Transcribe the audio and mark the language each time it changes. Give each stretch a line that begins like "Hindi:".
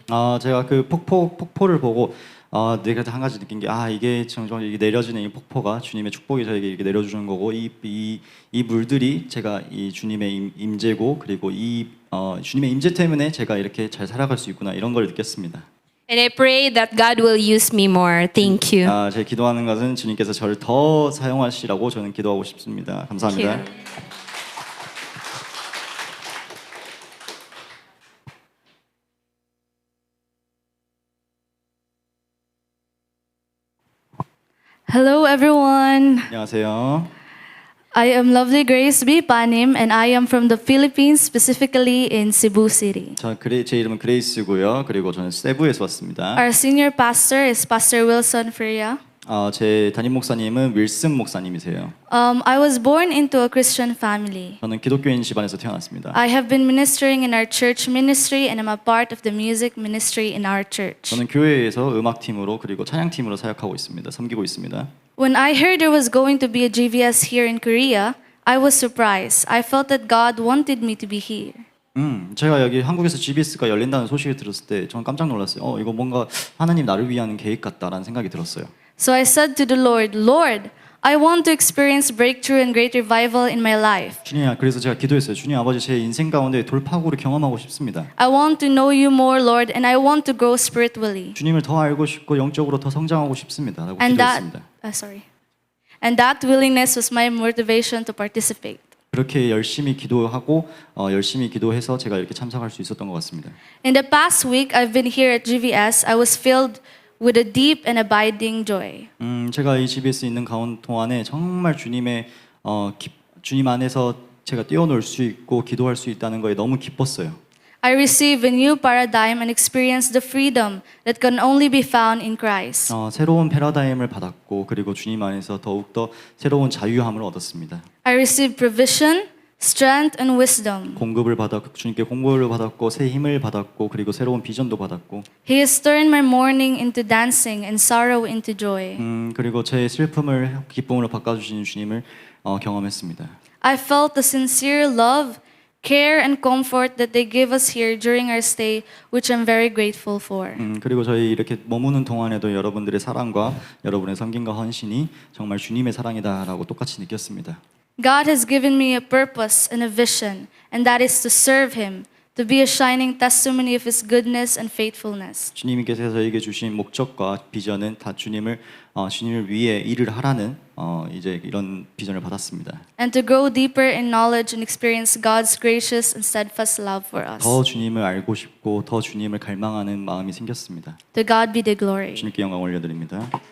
Korean: 제가 그 폭포를 보고 내가 한 가지 느낀 게 이게 정말 이게 내려지는 이 폭포가 주님의 축복이 저에게 이렇게 내려주는 거고 이 물들이 제가 이 주님의 임재고 그리고 주님의 임재 때문에 제가 이렇게 잘 살아갈 수 있구나 이런 걸 느꼈습니다.
English: And I pray that God will use me more. Thank you.
Korean: 제가 기도하는 것은 주님께서 저를 더 사용하시라고 저는 기도하고 싶습니다. 감사합니다.
English: Thank you. Hello, everyone.
Korean: 안녕하세요.
English: I am Lovely Grace B. Panim, and I am from the Philippines, specifically in Cebu City.
Korean: 제 이름은 그레이스고요. 그리고 저는 세부에서 왔습니다.
English: Our senior pastor is Pastor Wilson Freya.
Korean: 제 담임 목사님은 윌슨 목사님이세요.
English: I was born into a Christian family.
Korean: 저는 기독교인 집안에서 태어났습니다.
English: I have been ministering in our church ministry, and I'm a part of the music ministry in our church.
Korean: 저는 교회에서 음악팀으로 그리고 찬양팀으로 사역하고 있습니다. 섬기고 있습니다.
English: When I heard there was going to be a GVS here in Korea, I was surprised. I felt that God wanted me to be here.
Korean: 제가 여기 한국에서 GBS가 열린다는 소식을 들었을 때 저는 깜짝 놀랐어요. 이거 뭔가 하나님 나를 위한 계획 같다라는 생각이 들었어요.
English: So I said to the Lord, Lord, I want to experience breakthrough and great revival in my life.
Korean: 주님, 그래서 제가 기도했어요. 주님 아버지, 제 인생 가운데 돌파구를 경험하고 싶습니다.
English: I want to know you more, Lord, and I want to grow spiritually.
Korean: 주님을 더 알고 싶고 영적으로 더 성장하고 싶습니다라고
English: And
Korean: 기도했습니다.
English: And that willingness was my motivation to participate.
Korean: 그렇게 열심히 기도하고 열심히 기도해서 제가 이렇게 참석할 수 있었던 것 같습니다.
English: In the past week I've been here at GVS, I was filled with a deep and abiding joy.
Korean: 제가 이 GBS 있는 동안에 정말 주님 안에서 제가 뛰어놀 수 있고 기도할 수 있다는 거에 너무 기뻤어요.
English: I received a new paradigm and experienced the freedom that can only be found in Christ.
Korean: 새로운 패러다임을 받았고 그리고 주님 안에서 더욱더 새로운 자유함을 얻었습니다.
English: I received provision, strength, and wisdom.
Korean: 주님께 공급을 받았고 새 힘을 받았고 그리고 새로운 비전도 받았고
English: He has turned my mourning into dancing and sorrow into joy.
Korean: 그리고 제 슬픔을 기쁨으로 바꿔주시는 주님을 경험했습니다.
English: I felt the sincere love, care, and comfort that they give us here during our stay, which I'm very grateful for.
Korean: 그리고 저희 이렇게 머무는 동안에도 여러분들의 사랑과 여러분의 섬김과 헌신이 정말 주님의 사랑이다라고 똑같이 느꼈습니다.
English: God has given me a purpose and a vision, and that is to serve Him, to be a shining testimony of His goodness and faithfulness.
Korean: 주님께서 저에게 주신 목적과 비전은 다 주님을 위해 일을 하라는 이제 이런 비전을 받았습니다.
English: And to grow deeper in knowledge and experience God's gracious and steadfast love for us.
Korean: 더 주님을 알고 싶고 더 주님을 갈망하는 마음이 생겼습니다.
English: To God be the glory.
Korean: 주님께 영광 올려드립니다.